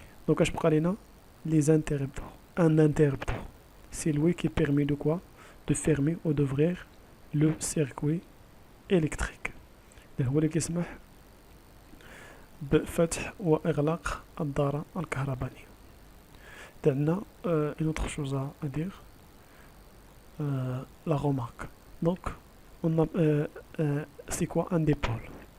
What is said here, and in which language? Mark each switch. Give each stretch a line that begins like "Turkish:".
Arabic: Donc اش بقى لينا les interrupteurs.
French: Un interrupteur, c'est lui qui permet de quoi? De fermer ou d'ouvrir le circuit électrique.
Arabic: هو اللي كيسمح بفتح واغلاق الدارة الكهربائية.
French: عندنا une autre chose à dire, la remarque. Donc on a c'est quoi un dipôle?